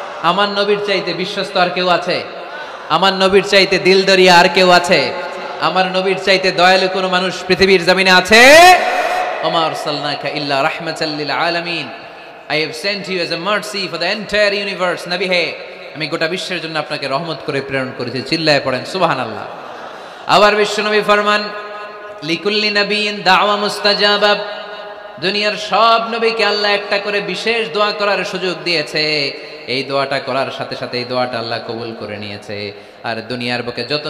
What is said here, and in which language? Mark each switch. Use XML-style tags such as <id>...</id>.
<bn>আমার নবীর চাইতে বিশ্বস্ত আর কেউ আছে? আমার নবীর চাইতে দিলদরিয়া আর কেউ আছে? আমার নবীর চাইতে দয়ালু কোনো মানুষ পৃথিবীর জমিনে আছে?</bn> <ar>ওমা আরসালনাকা ইল্লা রাহমাতাল লিল আলামিন,</ar> <en>I have sent you as a mercy for the entire universe.</en> <bn>নবী হে, আমি গোটা বিশ্বের জন্য আপনাকে রহমত করে প্রেরণ করেছি। চিল্লায় পড়েন সুবহানাল্লাহ। আবার বিশ্বনবী ফরমান,</bn> <ar>লিকুল্লি নাবিয়িন দাওয়া মুস্তাজাবা,</ar> <bn>দুনিয়ার সব নবীকে আল্লাহ একটা করে বিশেষ দোয়া করার সুযোগ দিয়েছে। এই দোয়াটা করার সাথে সাথে এই দোয়াটা আল্লাহ কবুল করে নিয়েছে। আর দুনিয়ার বুকে যত</bn>